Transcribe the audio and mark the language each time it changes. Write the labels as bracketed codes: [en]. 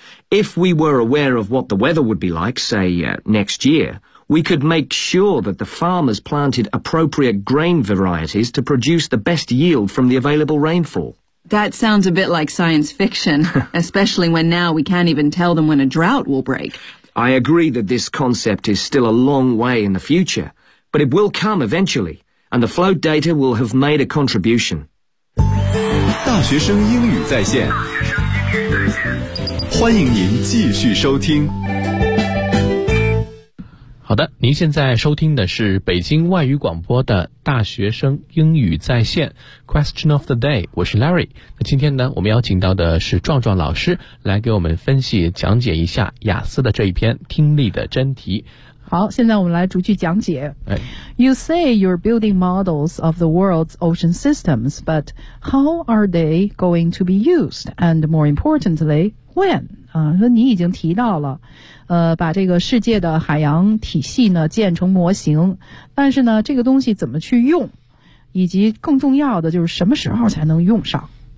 [en] If we were aware of what the weather would be like, say, next year, we could make sure that the farmers planted appropriate grain varieties to produce the best yield from the available rainfall. That sounds a bit like science fiction, especially when now we can't even tell them when a drought will break. I agree that this concept is still a long way in the future. But it will come eventually, and the float data will have made a contribution. [zh] 大学生英语在线，欢迎您继续收听。好的，您现在收听的是北京外语广播的大学生英语在线 Question of the Day， 我是 Larry。那今天呢我们邀请到的是壮壮老师来给我们分析讲解一下雅思的这一篇听力的真题。好，现在我们来逐句讲解。 [en] You say you're building models of the world's ocean systems, but how are they going to be used? And more importantly, when? [zh] 说你已经提到了，把这个世界的海洋体系呢建成模型，但是呢，这个东西怎么去用，以及更重要的就是什么时候才能用上。